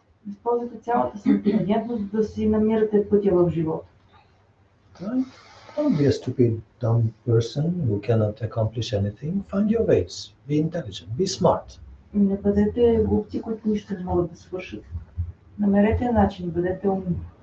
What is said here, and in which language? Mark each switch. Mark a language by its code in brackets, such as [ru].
[bg] Използвайте цялата си интелигентност да си намирате пътя в живота. [en] Don't be a stupid, dumb person who cannot accomplish anything. Find your ways. Be intelligent. Be smart. [bg] Не бъдете глупци, които нищо не могат да свършат. Намерете начин, бъдете умни.